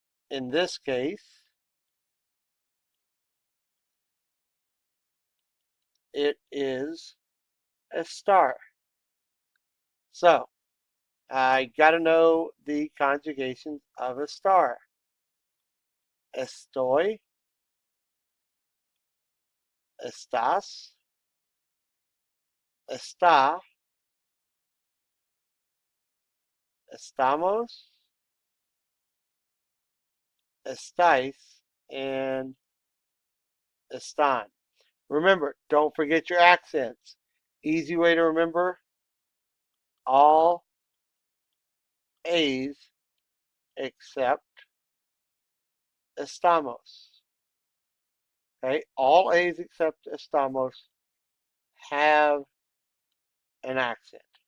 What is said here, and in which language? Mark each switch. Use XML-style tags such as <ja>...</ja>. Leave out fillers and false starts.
<en>In this case, it is a star. So, I got to know the conjugations of a star.</en> <es>Estoy, estás, está, estamos, estáis, and están.</es> <en>Remember, don't forget your accents. Easy way to remember, all A's except estamos. Okay, all A's except estamos have an accent.</en>